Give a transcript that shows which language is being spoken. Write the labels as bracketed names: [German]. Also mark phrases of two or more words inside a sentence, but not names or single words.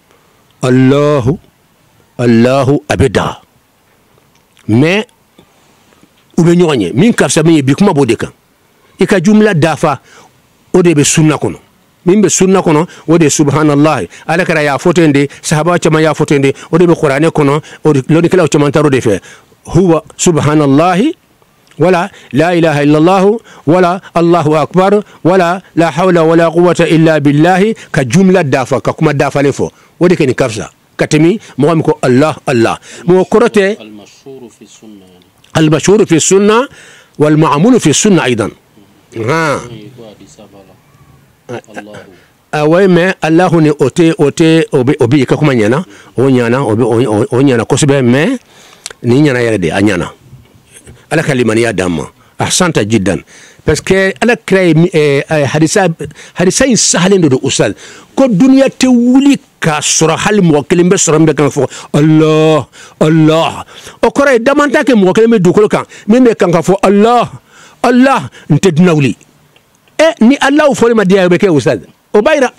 [Bambara] a bɛ da mais u bɛ ɲɔgɔn ye min ka fisa min ye bi kuma b'o de kan i ka jumla dafa o de bɛ sunna kɔnɔ min bɛ sunna kɔnɔ o de ye subhanallah ala kɛra y'a fɔ ten de sahaba caman y'a fɔ ten de o de bɛ kuranɛ kɔnɔ o de lɔnnikɛlaw caman taara o de fɛ [Arabic] هو سبحان الله ولا إله إلا الله والله أكبر ولا حول ولا قوة إلا بالله [Bambara] ka jumla dafa ka kuma dafalen fɔ o de kɛ nin ka fisa ka tɛmɛ mɔgɔ min ko Allah mais o kɔrɔ tɛ [Arabic] المشهور في السنة والمعمول في السنة أيضا [Bambara] oui mais Allahu ni ote obi ka kuma nyana o nyana kosebe mais ni nyana yɛrɛ de a nyana ala ka limaniya damma [Arabic] أحسنت جدا [French] parce que [Bambara] ala kira hadisa in sahalen do ustad ko duniya tɛ wuli ka sɔrɔ hali mɔgɔ kelen bɛ sɔrɔ min bɛ kan fɔ Allah o kɔrɔ ye damanta kɛ mɔgɔ kelen bɛ dugukolo kan min bɛ kan ka fɔ Allah n tɛ dunan wuli ni Allah fɔli ma diya bɛ kɛ ustad o b'a yira